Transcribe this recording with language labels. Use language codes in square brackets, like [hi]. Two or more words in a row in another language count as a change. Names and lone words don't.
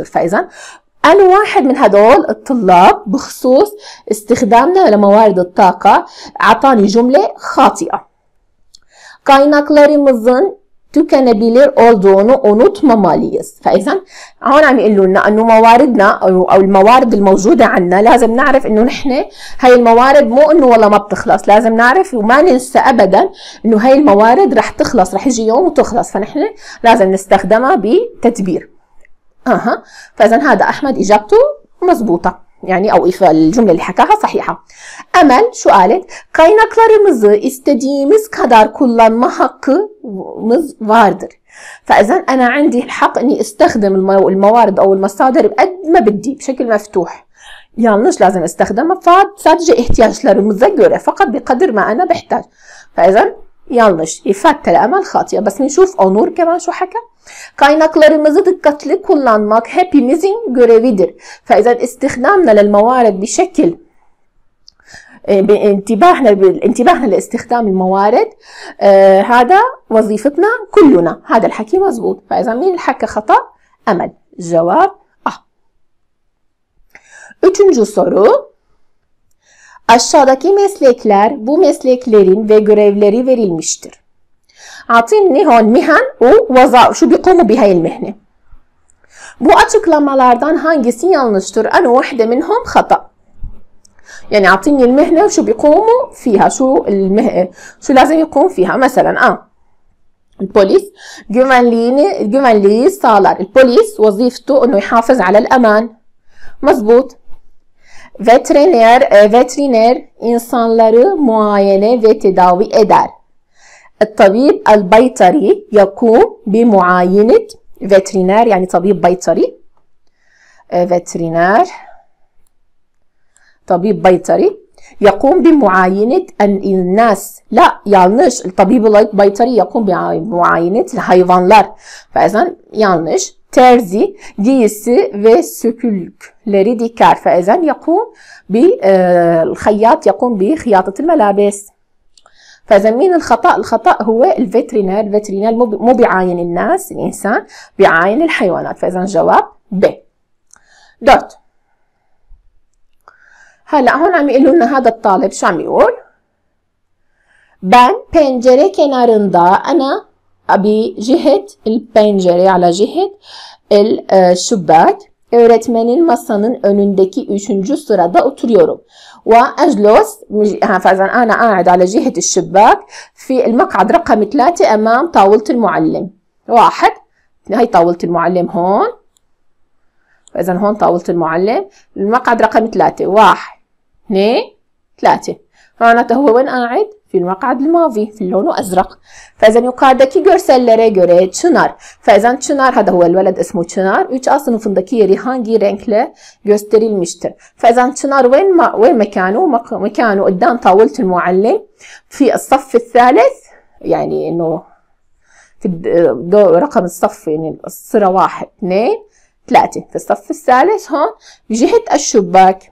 [ar] فإذا أنا واحد من هدول الطلاب بخصوص استخدامنا لموارد الطاقة أعطاني جملة خاطئة. [tr] kaynaklarımızın tükenebilir olduğunu unutmamalıyız. [ar] فإذا هون عم يقولوا لنا انه مواردنا او الموارد الموجوده عندنا لازم نعرف انه نحن هاي الموارد مو انه والله ما بتخلص. لازم نعرف وما ننسى ابدا انه هاي الموارد رح تخلص. رح يجي يوم وتخلص. فنحن لازم نستخدمها بتدبير. فإذا هذا احمد اجابته مزبوطه. يعني او الجمله اللي حكاها صحيحه. [tr] Emel şu قالت kaynaklarımızı istediğimiz kadar kullanma hakkımız vardır. [ar] فإذا أنا عندي الحق إني استخدم الموارد أو المصادر بقد ما بدي بشكل مفتوح. yanlış لازم استخدمها [tr] sadece ihtiyaçlarımıza göre [ar] فقط بقدر ما أنا بحتاج. فإذا [tr] yanlış. İfade [ar] الأمل خاطئة. بس بنشوف Onur كمان شو حكى. [tr] kaynaklarımızı dikkatli kullanmak hepimizin görevidir. [ar] فإذا استخدامنا للموارد بشكل انتباهنا لاستخدام الموارد هذا وظيفتنا كلنا. هذا الحكي مزبوط. فإذا مين الحكى خطأ؟ أمل. [tr] الجواب Üçüncü soru. Aşağıdaki meslekler bu mesleklerin ve görevleri verilmiştir. [ar] أعطيني هون مهن ووظائف شو بيقوموا بهاي المهنة. [tr] Bu açıklamalardan hangisi yanlıştır? [ar] أنا واحدة منهم خطأ. يعني أعطيني المهنة وشو بيقوموا فيها. شو لازم يقوم فيها. مثلا البوليس [tr] güvenliği sağlar. [ar] البوليس وظيفته إنه يحافظ على الأمان. مزبوط. [tr] veteriner insanları muayene ve tedavi eder. [ar] الطبيب البيطري يقوم بمعاينة. veteriner يعني طبيب بيطري. veteriner طبيب بيطري يقوم بمعاينة الناس. لا yanlış. الطبيب البيطري يقوم بمعاينة الحيوانlar. فإذا yanlış. [tr] Terzi giysi ve sökükleri diker. [ar] فإذا يقوم الخياط يقوم بخياطة الملابس. فإذا مين الخطأ؟ الخطأ هو الفيترينير. الفيترينير مو بيعاين الناس، الإنسان بيعاين الحيوانات. فإذا الجواب ب. دوت. هلا هون عم يقولوا لنا هذا الطالب شو عم يقول؟ [tr] Ben pencere kenarında [ar] أنا بجهة البنجرة على جهة الشباك [tr] öğretmenin masanın önündeki 3. sırada oturuyorum. [ar] وأجلس فإذا أنا قاعد على جهة الشباك في المقعد رقم 3 أمام طاولة المعلم. واحد، هي طاولة المعلم هون. فإذا هون طاولة المعلم، المقعد رقم 3. 1 2 3. معناته هو وين قاعد؟ في المقعد الماضي في اللون أزرق. [tr] فإذا yukarıdaki görsellere göre Çınar. [ar] فإذا Çınar هذا هو الولد اسمه Çınar. [tr] 3A sınıfındaki yeri hangi renkle gösterilmiştir؟ [ar] فإذا Çınar وين مكانه؟ مكانه قدام طاولة المعلم في الصف الثالث، يعني إنه في رقم الصف، يعني الصورة 1 2 3 في الصف الثالث هون بجهة الشباك.